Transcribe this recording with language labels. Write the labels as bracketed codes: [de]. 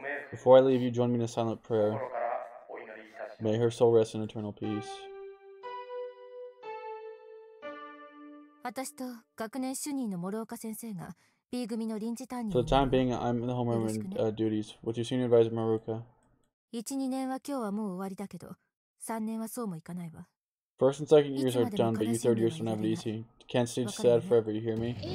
[en] Before I leave you, join me in a silent prayer. May her soul rest in eternal peace. [ja] 私と学年主任の諸岡先生が B 組の臨時担任 [en] For the time being, I'm in the homeroom duties with your senior advisor Maruka. [ja] 1、2年は今日はもう終わりだけど、3年はそうもいかないわ。 [en] First and second years are done, but you third years don't have it easy. Can't stay sad forever, you hear me?